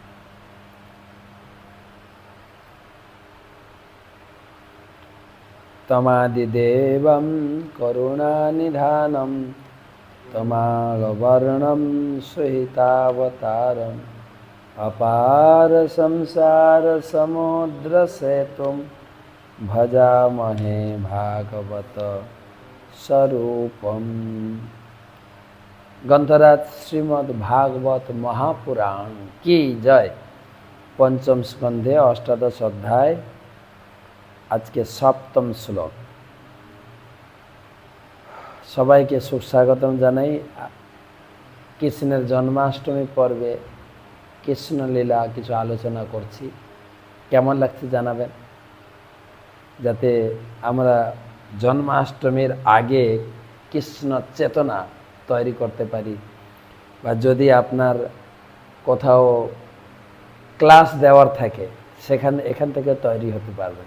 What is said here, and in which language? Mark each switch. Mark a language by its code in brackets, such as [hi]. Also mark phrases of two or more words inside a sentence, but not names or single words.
[sa] तमादिदेवं करुणानिधानं तमालवर्णं सुहितावतारम् अपार संसार समुद्र सेतुं भजामहे भागवत स्वरूपम्। [hi] ग्रंथराज श्रीमद् भागवत महापुराण की जय। [bn] পঞ্চম স্কন্ধে অষ্টাদশ অধ্যায় আজ কে 7ম শ্লোক। সবাইকে সুস্বাগতম জানাই। কৃষ্ণের জন্মাষ্টমী পর্বে কৃষ্ণ লীলা কিছু আলোচনা করছি। কেমন লাগছে জানাবেন, যাতে আমরা জন্মাষ্টমীর আগে কৃষ্ণ চেতনা তৈরি করতে পারি, বা যদি আপনার কোথাও ক্লাস দেওয়ার থাকে এখান থেকে তৈরি হতে পারবেন।